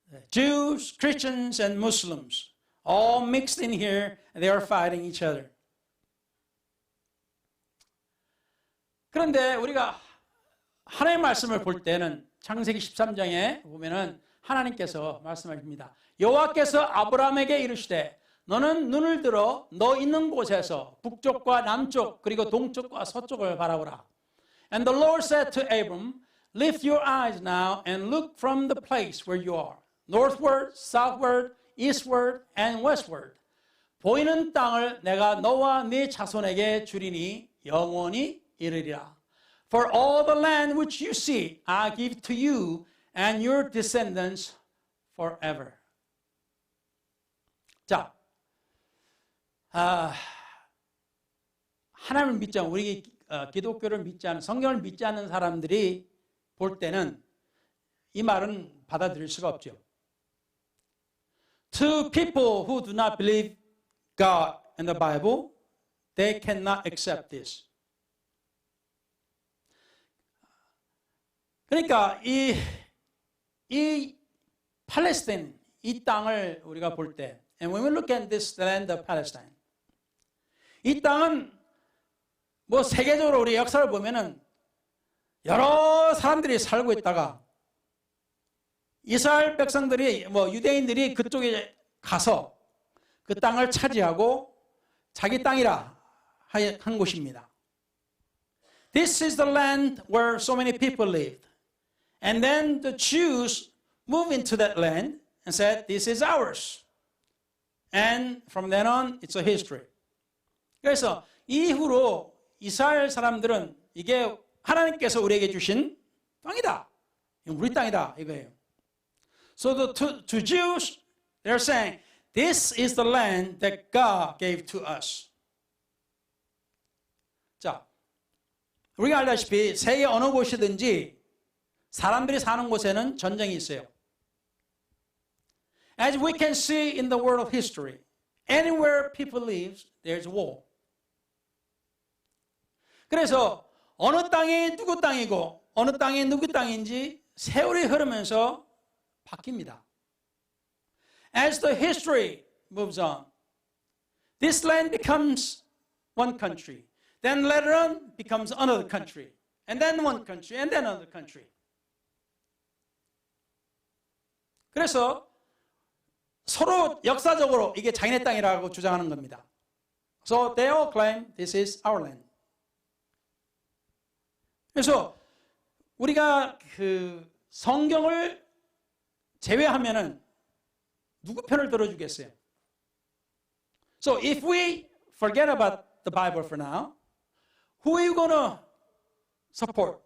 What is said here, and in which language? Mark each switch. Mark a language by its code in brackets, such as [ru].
[en] Jews, Christians, and Muslims. All mixed in here, and they are fighting each other. [ko] 그런데 우리가 하나님의 말씀을 볼 때는 창세기 13장에 보면은 하나님께서 말씀하십니다. 여호와께서 아브라함에게 이르시되 너는 눈을 들어 너 있는 곳에서 북쪽과 남쪽 그리고 동쪽과 서쪽을 바라보라. [en] And the Lord said to Abram, lift your eyes now and look from the place where you are, northward, southward, eastward, and westward. [ko] 보이는 땅을 내가 너와 네 자손에게 주리니 영원히 이르리라. [en] For all the land which you see, I give to you and your descendants forever. [ko] 자, 하나님을 믿지 않은 우리 기독교를 믿지 않은 성경을 믿지 않는 사람들이 볼 때는 이 말은 받아들일 수가 없죠. [en] To people who do not believe God and the Bible, they cannot accept this. [ko] 그러니까 이 팔레스타인 이 땅을 우리가 볼 때, [en] and when we look at this land of Palestine, [ko] 이 땅은 뭐 세계적으로 우리 역사를 보면은 여러 사람들이 살고 있다가 이스라엘 백성들이 뭐 유대인들이 그쪽에 가서 그 땅을 차지하고 자기 땅이라 한 곳입니다. [en] This is the land where so many people lived. And then the Jews moved into that land and said, this is ours. And from then on, it's a history. [ko] 그래서 이후로 이스라엘 사람들은 이게 하나님께서 우리에게 주신 땅이다. 우리 땅이다. 이거예요. [en] So to Jews, they're saying, This is the land that God gave to us. [ko] 자, 우리가 알다시피 세계 어느 곳이든지 사람들이 사는 곳에는 전쟁이 있어요. [en] As we can see in the world of history, anywhere people live, there's war. [ko] 그래서 어느 땅이 누구 땅이고 어느 땅이 누구 땅인지 세월이 흐르면서 바뀝니다. [en] As the history moves on, this land becomes one country. Then later on becomes another country. And then one country, and then another country. [ko] 그래서 서로 역사적으로 이게 자기네 땅이라고 주장하는 겁니다. [en] So they all claim this is our land. [ko] 그래서 우리가 그 성경을 제외하면은 누구 편을 들어주겠어요? [en] So if we forget about the Bible for now, who are you going to support?